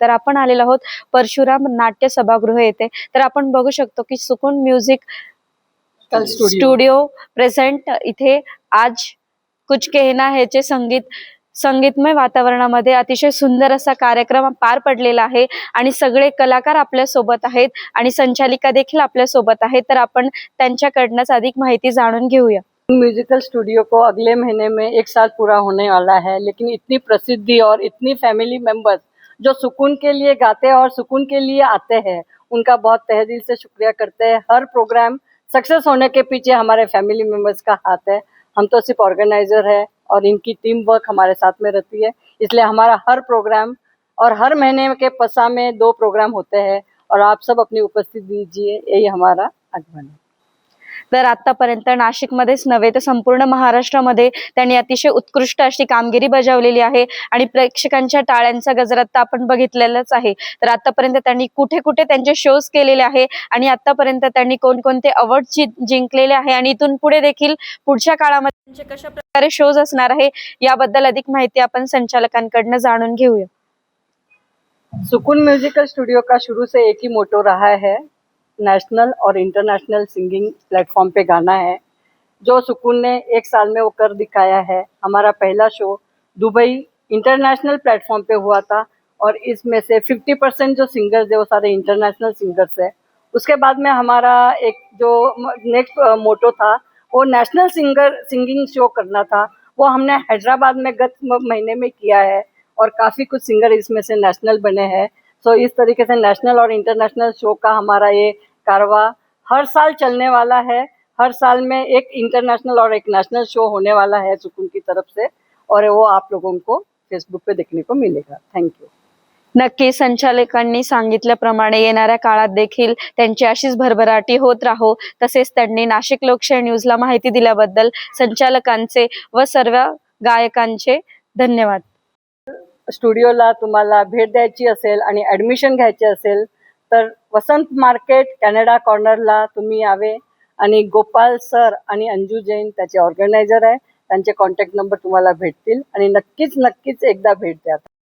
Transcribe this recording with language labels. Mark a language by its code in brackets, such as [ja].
[mr] तर आपण आलेलो आहोत परशुराम नाट्य सभागृह येथे। तर आपण बघू शकतो की सुकून म्युझिक स्टुडिओ प्रेझेंट इथे आज कुछ कहना है चे संगीतमय वातावरणामध्ये अतिशय सुंदर असा कार्यक्रम पार पडलेला आहे आणि सगळे कलाकार आपल्या सोबत आहेत आणि संचालिका देखील आपल्या सोबत आहेत। तर आपण त्यांच्याकडूनच अधिक माहिती जाणून घेऊया। [hi] म्यूजिकल स्टूडियो को अगले महीने में 1 साल पूरा होने वाला है, लेकिन इतनी प्रसिद्धि और इतनी फैमिली मेंबर्स जो सुकून के लिए गाते हैं और सुकून के लिए आते हैं, उनका बहुत तहे दिल से शुक्रिया करते हैं। हर प्रोग्राम सक्सेस होने के पीछे हमारे फैमिली मेंबर्स का हाथ है। हम तो सिर्फ ऑर्गेनाइजर है और इनकी टीम वर्क हमारे साथ में रहती है, इसलिए हमारा हर प्रोग्राम और हर महीने के पसा में 2 प्रोग्राम होते हैं और आप सब अपनी उपस्थिति दीजिए, यही हमारा आह्वान है। [mr] तर आतापर्यंत नाशिकमध्येच नव्हे तर संपूर्ण महाराष्ट्रामध्ये त्यांनी अतिशय उत्कृष्ट अशी कामगिरी बजावलेली आहे आणि प्रेक्षकांच्या टाळ्यांचा गजरात तर आपण बघितलेलाच आहे। तर आतापर्यंत त्यांनी कुठे कुठे त्यांचे शोज केलेले आहे आणि आतापर्यंत त्यांनी कोणकोणते अवॉर्ड जिंकलेले आहे आणि इथून पुढे देखील पुढच्या काळामध्ये त्यांचे कशा प्रकारे शोज असणार आहे याबद्दल अधिक माहिती आपण संचालकांकडून जाणून घेऊया। [hi] सुकून म्यूजिकल स्टूडियो का शुरू से एक ही मोटो रहा है, नेशनल और इंटरनेशनल सिंगिंग प्लेटफॉर्म पे गाना है, जो सुकून ने 1 साल में वो कर दिखाया है। हमारा पहला शो दुबई इंटरनेशनल प्लेटफॉर्म पे हुआ था और इसमें से 50% जो सिंगर्स है वो सारे इंटरनेशनल सिंगर्स है। उसके बाद में हमारा एक जो नेक्स्ट मोटो था वो नेशनल सिंगिंग शो करना था, वो हमने हैदराबाद में गत महीने में किया है और काफ़ी कुछ सिंगर इसमें से नेशनल बने हैं। सो इस तरीके से नेशनल और इंटरनेशनल शो का हमारा ये कारवा हर साल चलने वाला है। हर साल में एक इंटरनेशनल और एक नेशनल शो होने वाला है सुकून की तरफ से और वो आप लोगों को फेसबुक पे देखने को मिलेगा। [en] Thank you. [mr] नक्की संचालकांनी सांगितल्याप्रमाणे येणाऱ्या काळात देखील त्यांची अशीच भरभराटी होत राहो। तसेच त्यांनी नाशिक लोकशाही न्यूजला माहिती दिल्याबद्दल संचालकांचे व सर्व गायकांचे धन्यवाद। स्टुडिओला तुम्हाला भेट द्यायची असेल आणि ॲडमिशन घ्यायचे असेल तर वसंत मार्केट कॅनडा कॉर्नरला तुम्ही यावे आणि गोपाल सर आणि अंजू जैन त्याचे ऑर्गनायझर आहे, त्यांचे कॉन्टॅक्ट नंबर तुम्हाला भेटतील आणि नक्कीच एकदा भेट द्या।